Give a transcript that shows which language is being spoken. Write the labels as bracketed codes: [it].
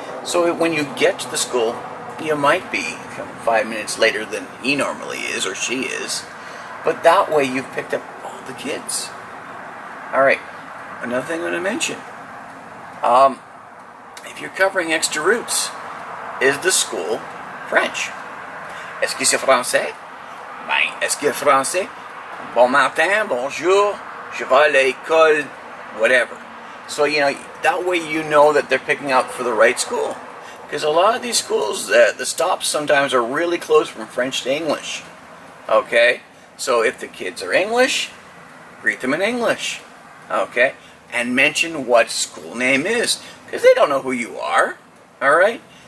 [en] So when you get to the school, you might be 5 minutes later than he normally is or she is. But that way you've picked up all the kids. Alright. Another thing I'm going to mention. If you're covering extra routes, is the school French? [fr] Est-ce que c'est français? Ben, est-ce que français? Bon matin, bonjour, je vais à l'école, [en] whatever. So, you know, that way you know that they're picking up for the right school. Because a lot of these schools, the stops sometimes are really close from French to English. Okay? So if the kids are English, greet them in English. Okay? And mention what school name is. Because they don't know who you are. Alright?